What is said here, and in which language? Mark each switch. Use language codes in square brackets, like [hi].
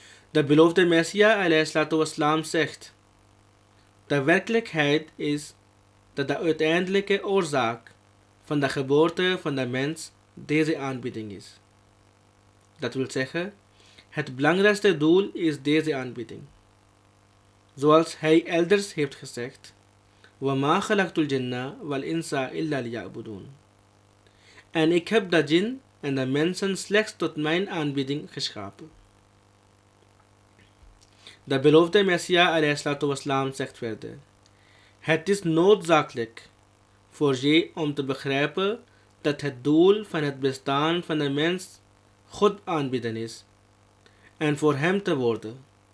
[nl] De beloofde Messia alayhi wassalam zegt, de werkelijkheid is dat de uiteindelijke oorzaak van de geboorte van de mens deze aanbidding is. Dat wil zeggen, het belangrijkste doel is deze aanbidding. Zoals hij elders heeft gezegd, [ar] وَمَا خَلَقْتُ الْجِنَّ وَالْإِنسَ إِلَّا لِيَعْبُدُونَ. [nl] En ik heb de jinn en de mensen slechts tot mijn aanbidding geschapen. De beloofde Messia alayhi wassalam zegt verder, het is noodzakelijk voor je om te begrijpen dat het doel van het bestaan van de mens God aanbidden is en voor hem te worden.